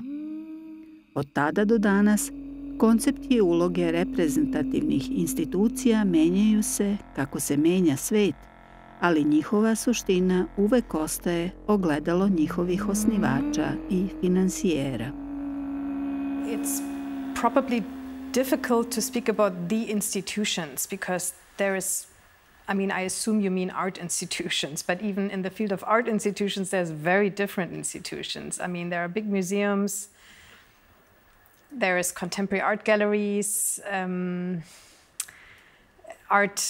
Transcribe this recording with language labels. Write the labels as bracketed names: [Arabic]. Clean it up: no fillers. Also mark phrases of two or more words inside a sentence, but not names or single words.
[Serbian] Od tada do danas, koncepti i uloge reprezentativnih institucija menjaju se kako se menja svet, ali njihova suština uvek ostaje ogledalo njihovih osnivača i finansijera. [English] It's probably difficult to speak about the institutions because there is, I assume you mean art institutions, but even in the field of art institutions, there's very different institutions. There are big museums, there is contemporary art galleries, art.